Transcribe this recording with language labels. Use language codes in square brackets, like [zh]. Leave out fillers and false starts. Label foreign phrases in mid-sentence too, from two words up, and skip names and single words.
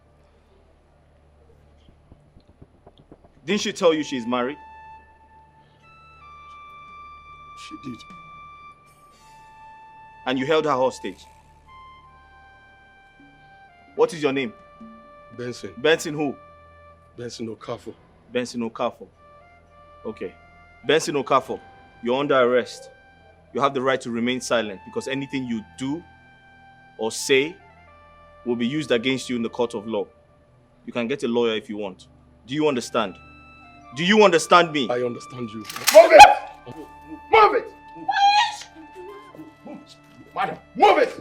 [en] Didn't she tell you she's married? She did. And you held her hostage? What is your name? Benson. Benson who? Benson Okafor. Benson Okafor. Okay. Benson Okafor, you're under arrest. You have the right to remain silent because anything you do or say will be used against you in the court of law. You can get a lawyer if you want. Do you understand? Do you understand me? I understand you. Move it! Move it! Madam, move it!